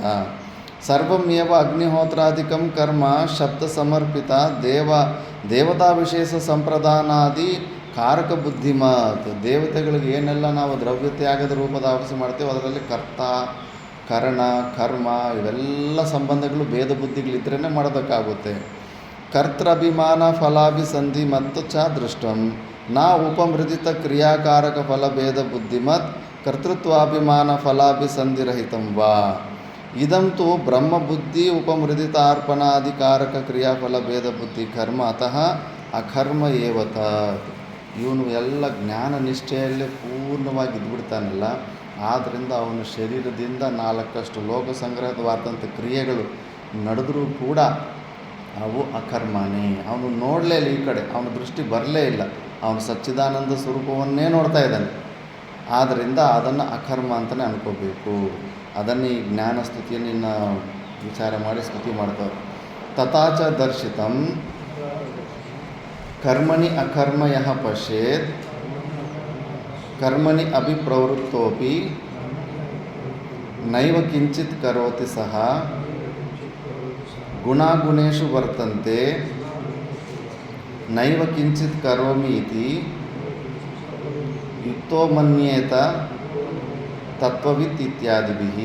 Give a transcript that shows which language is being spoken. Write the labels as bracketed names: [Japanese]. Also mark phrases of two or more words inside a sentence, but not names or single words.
[Sanskrit] ಸರ್ವಮೇವ ಅಗ್ನಿಹೋತ್ರಾಧಿಕಂ ಕರ್ಮ ಶಬ್ದ ಸಮರ್ಪಿತ ದೇವತಾ ವಿಶೇಷ ಸಂಪ್ರದಾನಾದಿ ಕಾರಕ ಬುದ್ಧಿಮತ್. [Kannada] ದೇವತೆಗಳಿಗೆ ಏನೆಲ್ಲ ನಾವು ದ್ರವ್ಯ ತ್ಯಾಗದ ರೂಪದ ಆವರಿಸಿ ಮಾಡ್ತೇವೆ ಅದರಲ್ಲಿ ಕರ್ತ ಕರಣ ಕರ್ಮ ಇವೆಲ್ಲ ಸಂಬಂಧಗಳು ಭೇದ ಬುದ್ಧಿಗಳಿದ್ರೇ ಮಾಡೋದಕ್ಕಾಗುತ್ತೆ. [Sanskrit] ಕರ್ತೃಭಿಮಾನ ಫಲಾಭಿಸಂಧಿ ಮತ್ತು ಚ ದೃಷ್ಟಂ ನಾ ಉಪಮೃದಿತ ಕ್ರಿಯಾಕಾರಕ ಫಲಭೇದ ಬುದ್ಧಿಮತ್ ಕರ್ತೃತ್ವಾಭಿಮಾನ ಫಲಾಭಿಸಂಧಿರಹಿತಂ ವಾ. ಇದಂತೂ ಬ್ರಹ್ಮಬುದ್ಧಿ ಉಪಮೃದಿತಾರ್ಪಣಾಧಿಕಾರಕ ಕ್ರಿಯಾಫಲಭೇದ ಬುದ್ಧಿ ಕರ್ಮ ಅತಃ ಅಕರ್ಮ ಏವತ. [Kannada] ಇವನು ಎಲ್ಲ ಜ್ಞಾನ ನಿಷ್ಠೆಯಲ್ಲೇ ಪೂರ್ಣವಾಗಿ ಇದ್ಬಿಡ್ತಾನಲ್ಲ, ಆದ್ದರಿಂದ ಅವನು ಶರೀರದಿಂದ 4 ಲೋಕ ಸಂಗ್ರಹವಾದಂಥ ಕ್ರಿಯೆಗಳು ನಡೆದರೂ ಕೂಡ ಅವು ಅಕರ್ಮನೇ. ಅವನು ನೋಡಲೇ ಇಲ್ಲ, ಈ ಕಡೆ ಅವನ ದೃಷ್ಟಿ ಬರಲೇ ಇಲ್ಲ, ಅವನು ಸಚ್ಚಿದಾನಂದ ಸ್ವರೂಪವನ್ನೇ ನೋಡ್ತಾ ಇದ್ದಾನೆ. ಆದ್ದರಿಂದ ಅದನ್ನು ಅಕರ್ಮ ಅಂತಲೇ ಅನ್ಕೋಬೇಕು. ಅದನ್ನೇ ಈ ಜ್ಞಾನ ಸ್ತುತಿಯನ್ನು ವಿಚಾರ ಮಾಡಿ ಸ್ತುತಿ ಮಾಡ್ತಾರೆ. [Sanskrit] ತಥಾಚ ದರ್ಶಿತಂ ಕರ್ಮಣಿ ಅಕರ್ಮ ಯಃ ಪಶ್ಯೇತ್ ಕರ್ಮಣಿ ಅಭಿಪ್ರವೃತ್ತೋಪಿ ನೈವ ಕಿಂಚಿತ್ ಕರೋತಿ ಸಹ ಗುಣಾಗುಣೇಷು ವರ್ತಂತೆ ನೈವ ಕಿಂಚಿತ್ ಕರೋಮಿ ಇತಿ ಯುಕ್ತೋ ಮನ್ಯೇತ ತತ್ವವಿತ್ ಇತ್ಯಾದಿಭಿಃ.